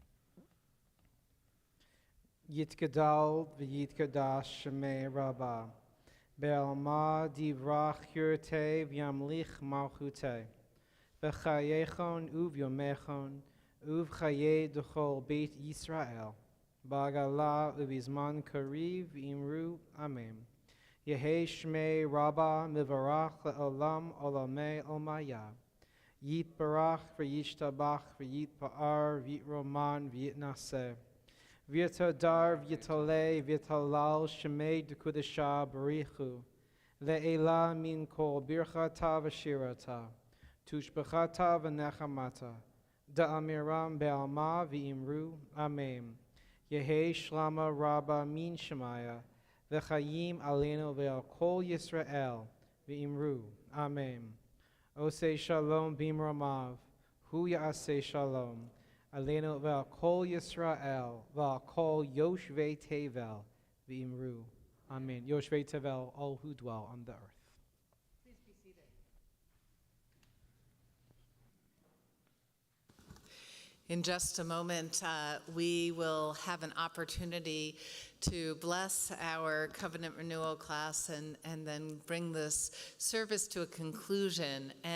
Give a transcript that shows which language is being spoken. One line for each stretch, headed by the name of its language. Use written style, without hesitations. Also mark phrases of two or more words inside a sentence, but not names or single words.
Aramaic: יתגדל ויתקדש שמיה רבא בעלמא די ברא כרעותה וימליך מלכותה בחייכון וביומיכון ובחיי דכל בית ישראל, בעגלא ובזמן קריב ואמרו אמן. יהא שמיה רבא מברך לעלם עלמי עלמיא. יתברך וישתבח ויתפאר ויתרומם ויתנשא. ויתהדר ויתעלה ויתהלל שמיה דקודשא בריך הוא. לעלא מן כל ברכתא ושירתא. תשבחתא ונחמתא. דאמירן בעלמא ואמרו אמן. יהא שלמא רבא מן שמיא.
Hebrew: וחיים עלינו ועל כל ישראל ואמרו. אמן עושה שלום במרומיו. הוא יעשה שלום. עלינו ועל כל ישראל ועל כל יושבי תבל ואמרו. אמן יושבי תבל,
English: all who dwell on the earth. Please be seated. In just a moment, we will have an opportunity to bless our covenant renewal class and then bring this service to a conclusion.